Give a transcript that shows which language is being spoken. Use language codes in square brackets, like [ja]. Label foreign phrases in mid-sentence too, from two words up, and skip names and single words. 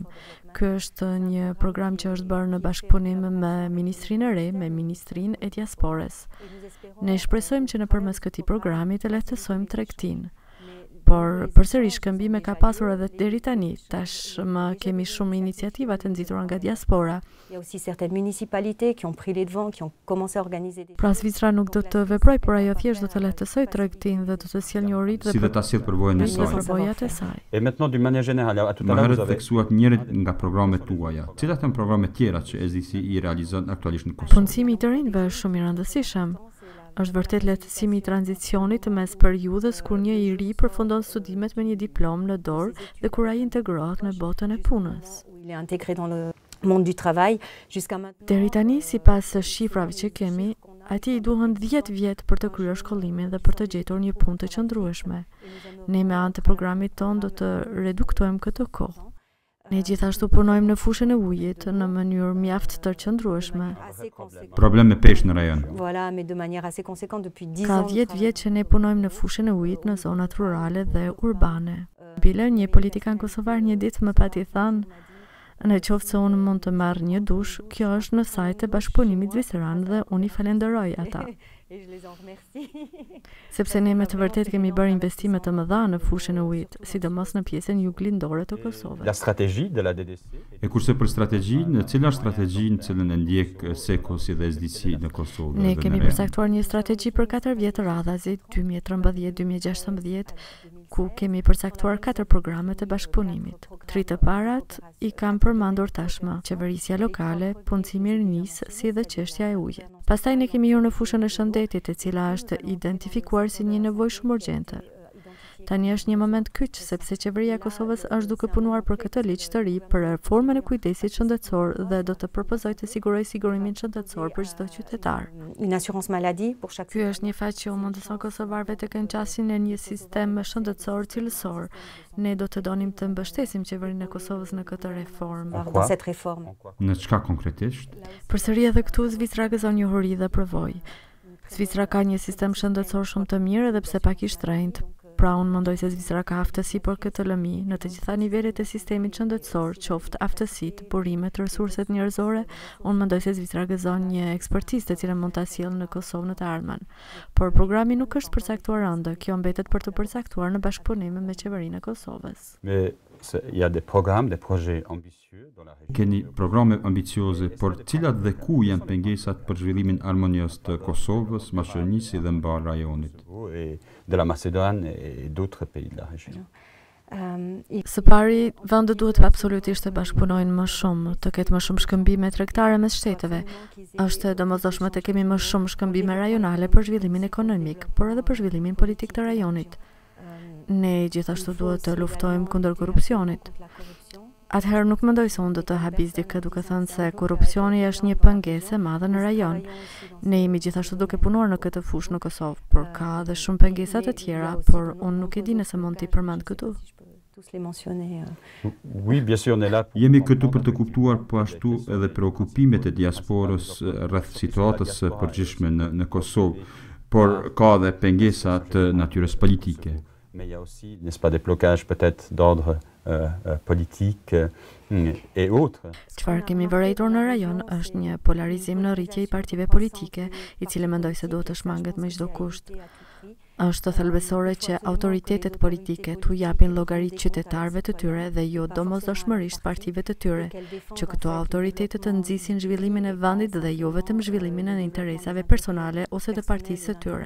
[sq] Ky është një program që është bërë në bashkëpunim me Ministrinë e re, me Ministrinë e Diasporës. Ne shpresojmë që nëpërmes këtij programi të lehtësojmë tregtinë. por përsëri shkëmbime ka pasur edhe deri tani. Tashmë kemi shumë iniciativa të nxitura nga diaspora. [fr] Il y a aussi certaines municipalités qui ont pris les devants, qui ont commencé à organiser des... [sq] Pra Zvicra nuk do të veproj, por ajo thjesht do të lehtësoj tregtinë dhe do të sjellë njohuritë si dhe ta sjellë përvojën e saj. Përvojat e saj. [fr] Et maintenant d'une manière générale, à tout à l'heure vous avez [sq] theksuat njërit nga programet tuaja. Cilat janë programet tjera që SDC i realizon aktualisht në Kosovë? Punësimi i të rinjve është shumë i rëndësishëm. Është vërtet lehtësimi i tranzicionit mes periudhës kur një i ri përfundon studimet me një diplomë në dorë dhe kur ai integrohet në botën e punës. [fr] Il est intégré dans le monde du travail jusqu'à maintenant. [sq] Deri tani, sipas shifrave që kemi, atij i duhen 10 vjet për të kryer shkollimin dhe për të gjetur një punë të qëndrueshme. Ne me anë të programit ton do të reduktojmë këtë kohë. Ne gjithashtu punojmë në fushën e ujit në mënyrë mjaft të qëndrueshme. Problem me peshë në rajon. [fr] Voilà, mais de manière assez conséquente depuis 10 [sq] Ka [fr] ans. [sq] 10 vjet që ne punojmë në fushën e ujit në zonat rurale dhe urbane. Bile, një politikan kosovar një ditë më pati thënë, në qoftë se unë mund të marr një dush, kjo është në sajt e bashkëpunimit zviceran dhe unë i falenderoj ata. Sepse ne me të vërtet kemi bërë investime të mëdha në fushën e ujit, sidomos në pjesën juglindore të Kosovës. [fr] La stratégie de la DDC. [sq] E kurse për strategjinë, cila është strategjinë që në ndjek SECOS dhe SDC në Kosovë? Ne kemi përcaktuar një strategji për 4 vjet të radhazi, 2013-2016, ku kemi përcaktuar 4 programe të bashkëpunimit. 3 të parat i kam përmendur tashmë, qeverisja lokale, punësimi i rinisë, si dhe çështja e ujit. Pastaj ne kemi hyrë në fushën e shëndetit, e cila është identifikuar si një nevojë shumë urgjente. Tani është një moment kyç, sepse qeveria e Kosovës është duke punuar për këtë ligj të ri për reformën e kujdesit shëndetësor dhe do të propozoj të siguroj sigurimin shëndetësor për çdo qytetar. [fr] Une assurance maladie pour chaque. [sq] Ky është një fat që u mundëson kosovarëve të kenë qasjen e një sistem shëndetësor cilësor. Ne do të donim të mbështesim qeverinë e Kosovës në këtë reformë. Në çka konkretisht? Përsëri edhe këtu Zvicra gëzon njohuri dhe përvojë. Zvicra ka një sistem shëndetësor shumë të mirë edhe pse pak i shtrenjtë. Pra unë mendoj se Zvicra ka aftësi për këtë lëmi në të gjitha nivelet e sistemit shëndetësor, qoftë aftësitë, burimet, resurset njerëzore. Unë mendoj se Zvicra gëzon një ekspertizë të cilën mund ta sjellë në Kosovë në të ardhmen. Por programi nuk është përcaktuar ende, kjo mbetet për të përcaktuar në bashkëpunim me qeverinë e Kosovës. [fr] Il y a des programmes, des projets ambitieux dans la région. [sq] Keni programe ambicioze, por cilat dhe ku janë pengesat për zhvillimin harmonios të Kosovës, Maqedonisë dhe mbar rajonit? [fr] Et de la Macédoine et d'autres pays de la région. [sq] Së pari, vendet duhet absolutisht të bashkëpunojnë më shumë, të ketë më shumë shkëmbime tregtare mes shteteve. Është domosdoshme të kemi më shumë shkëmbime rajonale për zhvillimin ekonomik, por edhe për zhvillimin politik të rajonit. Ne gjithashtu duhet të luftojmë kundër korrupsionit. Atëherë nuk mendoj se unë do të habis dikë duke thënë se korrupsioni është një pengesë e madhe në rajon. Ne jemi gjithashtu duke punuar në këtë fushë në Kosovë, por ka edhe shumë pengesa të tjera, por unë nuk e di nëse mund t'i përmend këtu. [fr] Oui, bien sûr, on est là. [sq] Jemi këtu për të kuptuar po ashtu edhe preokupimet e diasporës rreth situatës së përgjithshme në Kosovë, por ka edhe pengesa të natyrës politike. [fr] Mais il y a aussi, n'est-ce pas, des blocages peut-être d'ordre politique et autres. [sq] Çfarë kemi vërejtur në rajon është një polarizim në rritje i partive politike, i cili mendoj se duhet të shmanget me çdo kusht. Është thelbësore që autoritetet politike t'u japin llogarit qytetarëve të tyre dhe jo domosdoshmërisht partive të tyre, që këto autoritetet të nxisin zhvillimin e vendit dhe jo vetëm zhvillimin e interesave personale ose të partisë së tyre.